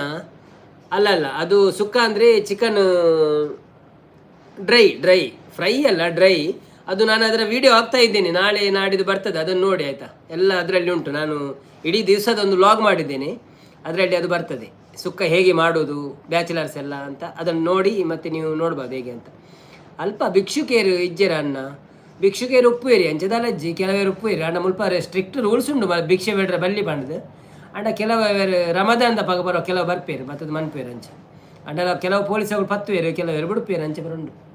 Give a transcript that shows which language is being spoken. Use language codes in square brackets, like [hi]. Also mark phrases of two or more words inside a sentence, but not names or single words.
[kn] ಅಲ್ಲ ಅದು ಸುಕ್ಕ ಅಂದರೆ [en] chicken dry dry fry [kn] ಅಲ್ಲ ಡ್ರೈ. ಅದು ನಾನು ಅದರ ವಿಡಿಯೋ ಹಾಕ್ತಾ ಇದ್ದೇನೆ, ನಾಳೆ ನಾಡಿದ್ದು ಬರ್ತದೆ, ಅದನ್ನು ನೋಡಿ ಆಯಿತಾ. ಎಲ್ಲ ಅದರಲ್ಲಿ ಉಂಟು, ನಾನು ಇಡೀ ದಿವಸದೊಂದು ವ್ಲಾಗ್ ಮಾಡಿದ್ದೇನೆ, ಅದರಲ್ಲಿ ಅದು ಬರ್ತದೆ. ಸುಕ್ಕ ಹೇಗೆ ಮಾಡೋದು ಬ್ಯಾಚುಲರ್ಸ್ ಎಲ್ಲ ಅಂತ ಅದನ್ನು ನೋಡಿ ಮತ್ತೆ ನೀವು ನೋಡ್ಬೋದು ಹೇಗೆ ಅಂತ. [tcy] ಅಲ್ಪ ಭಿಕ್ಷುಕೇರು ಇಜ್ಜೆರ ಅಣ್ಣ, ಭಿಕ್ಷುಕೇರು ಉಪ್ಪುವೇರಿ ಅಂಚದಲ್ಲಜ್ಜಿ ಕೆಲವೇರು ಉಪ್ಪುವೇರಿ ಅಣ್ಣ. ಮುಲ್ಪ [en] strict rules [tcy] ಉಂಟು ಭಿಕ್ಷೆ ಬೇಡ್ರೆ ಬಲ್ಲಿ ಬಂಡದು ಅಂಡ ಕೆಲವರು ರಮದಾನ್ದ ಪಗ ಬರೋ ಕೆಲವು ಬರ್ಪೇರು ಮತ್ತದು ಮನ್ಪೇರು ಅಂಚೆ ಅಂಡ ಕೆಲವು ಪೊಲೀಸಗಳು ಪತ್ತುವೇರು ಕೆಲವರು ಬಿಡುಪೇರು ಅಂಚೆ ಬರುಂಡು.